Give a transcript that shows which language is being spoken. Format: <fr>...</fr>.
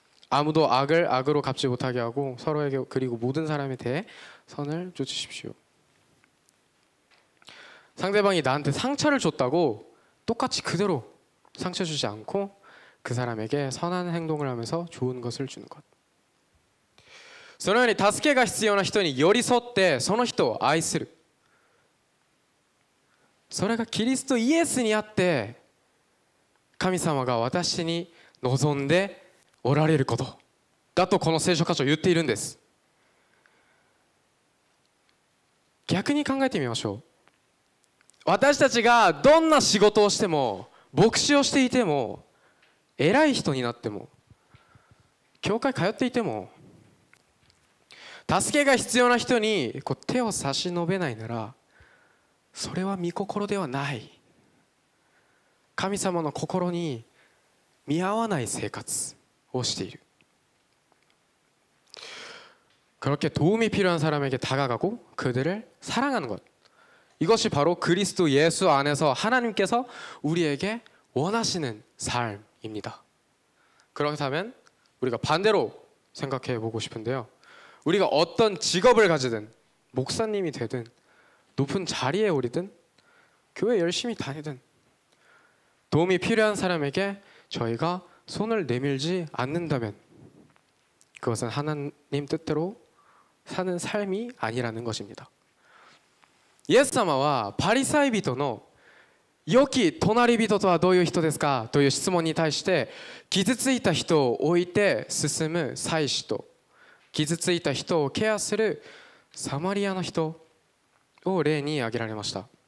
<ko>아무도 악을 악으로 갚지 못하게 하고 서로에게, 그리고 모든 사람에 대해 선을 쫓으십시오. 상대방이 나한테 상처를 줬다고 똑같이 그대로 상처 주지 않고 그 사람에게 선한 행동을 하면서 좋은 것을 주는 것.</ko> <ja>そのように助けが必要な人に寄り添ってその人を愛する。それがキリストイエスにあって神様が私に望んでおられることだとこの聖書箇所は言っているんです。逆に考えてみましょう。私たちがどんな仕事をしても、牧師をしていても、偉い人になっても、教会通っていても、助けが必要な人に手を差し伸べないなら、それは御心ではない。神様の心に見合わない生活をしている。</ja> <ko>그렇게 도움이 필요한 사람에게 다가가고 그들을 사랑하는 것. 이것이 바로 그리스도 예수 안에서 하나님께서 우리에게 원하시는 삶입니다. 그렇다면 우리가 반대로 생각해 보고 싶은데요. 우리가 어떤 직업을 가지든, 목사님이 되든, 높은 자리에 오르든, 교회 열심히 다니든, 도움이 필요한 사람에게 저희가 손을 내밀지 않는다면 그것은 하나님 뜻대로 사는 삶이 아니라는 것입니다.</ko> <ja>イエス様はパリサイ人の良き隣人とはどういう人ですかという質問に対して、傷ついた人を置いて進む祭司と傷ついた人をケアするサマリアの人を例に挙げられました。</ja>